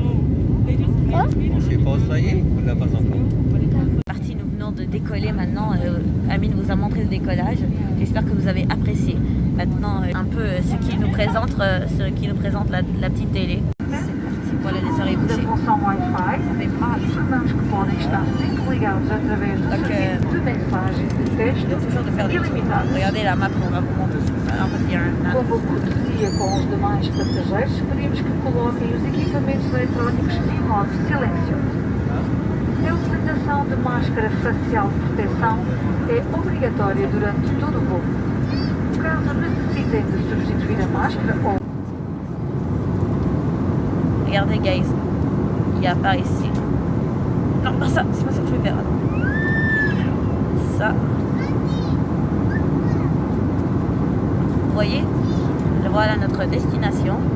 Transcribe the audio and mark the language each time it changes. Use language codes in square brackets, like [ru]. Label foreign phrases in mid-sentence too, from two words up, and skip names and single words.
[fr] On sait pas, ça y est, ou là pas encore? parti, nous venons de décoller maintenant. Amine vous a montré le décollage. J'espère que vous avez apprécié. Maintenant, un peu ce qui nous présente la petite télé. C'est parti, voilà les oreilles [pt] Da [fr] bouchées. [pt] função Wi-Fi, [fr] Ça fait mal. [pt] informamos que podem estar sempre ligados através do Ok. serviço de mensagens de texto [fr] Toujours de faire des trucs. [pt] ilimitados. [fr] Regardez la map, on va vous montrer. En fait, il y a un... [pt] Como cortesia com os demais passageiros, pedimos que coloquem os equipamentos eletrónicos em modo silencioso. A utilização de máscara facial de proteção é obrigatória durante todo o voo. Caso necessitem de substituir a máscara ou [fr] Regardez, guys. Il y a pas ici. Non, pas ça. C'est pas ça que je vais faire. Ça. Vous voyez? Voilà notre destination.